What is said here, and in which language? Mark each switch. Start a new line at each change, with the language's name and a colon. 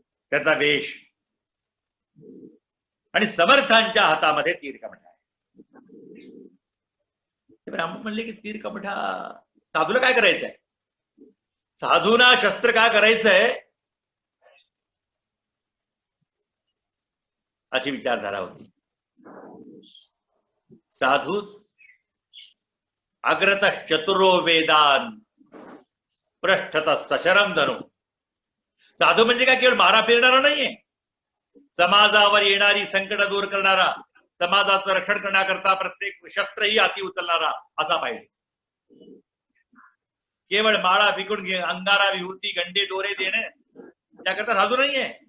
Marathi: त्याचा वेश आणि समर्थांच्या हातामध्ये तीर कमठा आहे. ते ब्राह्मण म्हणले की तीर कमठा साधूला काय करायचंय? साधूना शस्त्र काय करायचंय अशी विचारधारा होती.
Sanskrit: साधू अग्रत चतुरो वेदान पृष्ठत सशरम धनु.
Marathi: साधू म्हणजे काय केवळ मारा फिरणारा नाहीये, समाजावर येणारी संकट दूर करणारा, समाजाचं रक्षण करण्याकरता प्रत्येक शस्त्रही हाती उचलणारा असा पाहिजे. केवळ माळा विकून अंगारा, विभूती, गंडे, दोरे देणे त्याकरता साधू नाहीये.